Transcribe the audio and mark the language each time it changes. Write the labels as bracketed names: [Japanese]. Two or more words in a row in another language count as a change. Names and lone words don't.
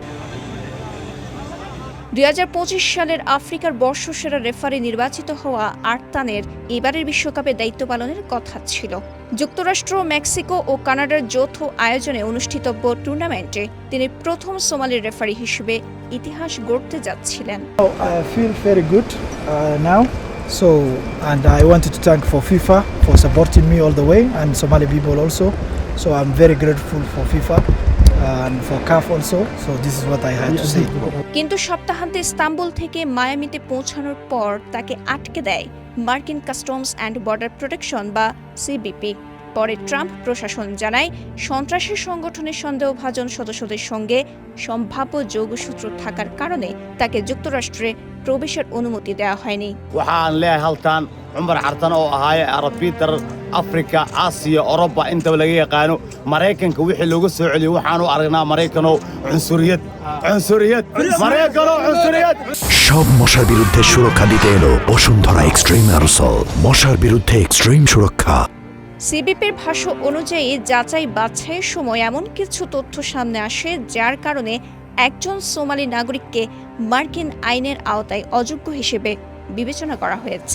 [Bangla] 2025 সালের আফ্রিকার বর্ষসেরা রেফারি নির্বাচিত হওয়া আরতানের এবারের বিশ্বকাপে দায়িত্ব পালনের কথা ছিল। যুক্তরাষ্ট্র, মেক্সিকো ও কানাডার যৌথ আয়োজনে অনুষ্ঠিতব্য টুর্নামেন্টে তিনি প্রথম সোমালি রেফারি হিসেবে ইতিহাস গড়তে যাচ্ছিলেন। [English] I feel very good now. And I wanted to thank for FIFA for supporting me all the way and Somali people also. So I'm very grateful for FIFA and for CAF also. So this is what I had to say. [Bangla] কিন্তু সপ্তাহান্তে ইস্তাম্বুল থেকে মায়ামিতে পৌঁছানোর পর তাকে আটকে দেয় মার্কিন কাস্টমস অ্যান্ড বর্ডার প্রোটেকশন বা সিবিপি। পরে ট্রাম্প প্রশাসন জানায়, সন্ত্রাসী সংগঠনের সন্দেহভাজন সদস্যদের সঙ্গে সম্ভাব্য যোগসূত্র থাকার কারণে তাকে যুক্তরাষ্ট্রে প্রবেশের অনুমতি দেওয়া হয়নি। [Somali] waxaan leeyahay halkan cumar cartan oo ahaaya arbiter afrika aasiya oroba intaba laga yaqaano maraykanka wixii looga soo celiyo waxaanu aragnaa maraykanoo cunsuriyad [Bangla] সব মশার বিরুদ্ধে সুরক্ষা দিতে এলো বসুন্ধরা এক্সট্রিম অ্যারোসল। মশার বিরুদ্ধে এক্সট্রিম সুরক্ষা। সিবিপির ভাষ্য অনুযায়ী যাচাই বাছাইয়ের সময় এমন কিছু তথ্য সামনে আসে যার কারণে একজন সোমালি নাগরিককে মার্কিন আইনের আওতায় অযোগ্য হিসেবে বিবেচনা করা হয়েছে।